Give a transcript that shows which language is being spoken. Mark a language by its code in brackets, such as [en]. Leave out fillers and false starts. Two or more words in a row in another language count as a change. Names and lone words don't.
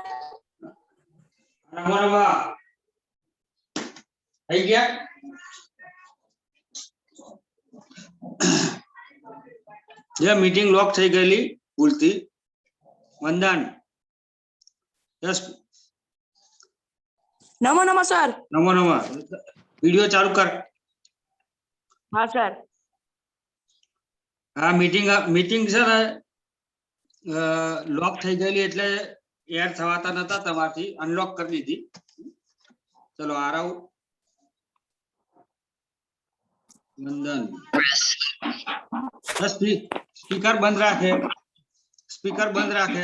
[sa] नमो नमः। [gu] થઈ ગયા? જે મીટિંગ લોક થઈ ગયેલી ભૂલથી વંદન यस [sa] नमो नमः सर। नमो नमः। [gu] વીડિયો ચાલુ કર। हाँ सर। हाँ मीटिंग છે ને લોક થઈ ગયેલી એટલે એડ થવાતા નતા તમારથી અનલોક કરી દીધી ચલો આરવ, વંદન, સ્પીકર બંધ રાખે, સ્પીકર બંધ રાખે.